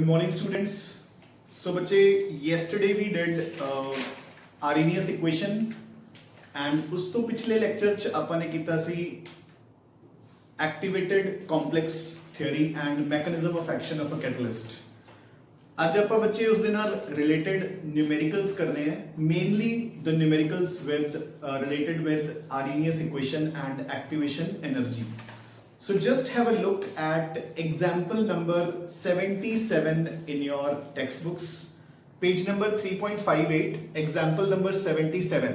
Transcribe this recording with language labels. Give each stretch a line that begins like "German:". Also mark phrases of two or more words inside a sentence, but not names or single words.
English: morning students. So बच्चे yesterday we did Arrhenius equation and
Punjabi: ਉਸ ਤੋਂ ਪਿਛਲੇ ਲੈਕਚਰ 'ਚ ਆਪਾਂ ਨੇ ਕੀਤਾ ਸੀ
English: activated complex theory and mechanism of action of a catalyst.
Punjabi: ਅੱਜ ਆਪਾਂ ਬੱਚੇ ਉਸ ਦੇ ਨਾਲ
English: related numericals
Punjabi: ਕਰਨੇ हैं,
English: mainly the numericals with related with Arrhenius equation and activation energy. So just have a look at example number 77 in your textbooks, page number 3.58, example number 77.